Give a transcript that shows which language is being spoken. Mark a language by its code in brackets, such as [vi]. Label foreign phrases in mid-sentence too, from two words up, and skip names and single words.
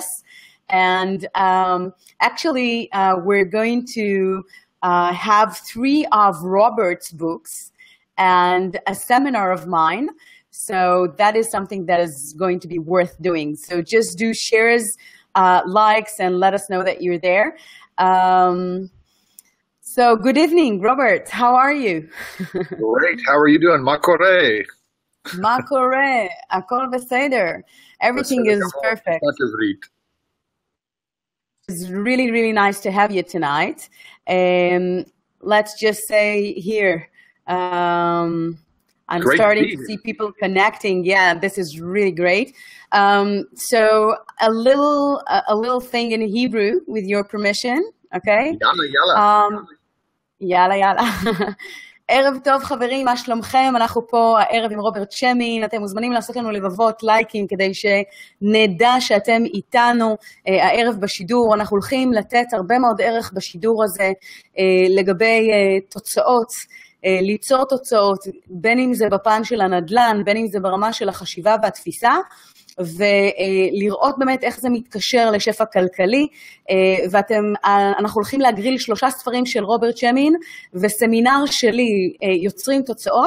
[en] And actually, we're going to have 3 of Robert's books and a seminar of mine. So that is something that is going to be worth doing. So just do shares, likes, and let us know that you're there. So good evening, Robert. How are you? Great. How are you doing? [he] מה קורה? מה קורה. הכול בסדר. [en] Everything is perfect. It's really, really nice to have you tonight. Let's just say here, I'm great starting to see people connecting. Yeah, this is really great. So a little thing in Hebrew with your permission, okay? [he] יאללה, יאללה. יאללה, יאללה. ערב טוב חברים, מה שלומכם? אנחנו פה הערב עם רוברט שמין, אתם מוזמנים לעשות לנו לבבות, לייקים, כדי שנדע שאתם איתנו הערב בשידור. אנחנו הולכים לתת הרבה מאוד ערך בשידור הזה לגבי תוצאות, ליצור תוצאות, בין אם זה בפן של הנדלן, בין אם זה ברמה של החשיבה והתפיסה, ולראות באמת איך זה מתקשר לשפע כלכלי, ואנחנו הולכים להגריל 3 ספרים של רוברט שמין, וסמינר שלי, יוצרים תוצאות.